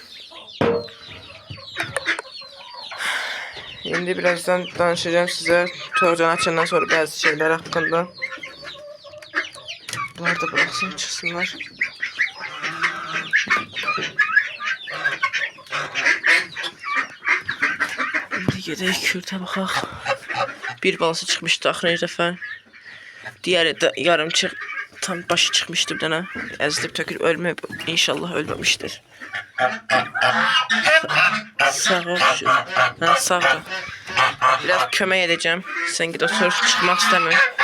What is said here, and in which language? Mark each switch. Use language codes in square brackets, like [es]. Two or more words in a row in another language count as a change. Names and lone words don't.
[az] İndi birazdan danışacağım sizə toyuqcan açandan sonra bəzi şeylər haqqında. Bunlar da bıraxsın, çıxsınlar. İndi gedək kürtə baxaq. Bir balası çıxmışdı axırıncı dəfə. [tr] Diğeri de yarım tam başı çıkmıştı bir tane. [az] Əzilib tökülüb ölməyib. İnşallah ölməmişdir. Sağ ol. Ha, sağ ol. [tr] Biraz kömək edeceğim. Sen git otur, çıkmak istemiyorum.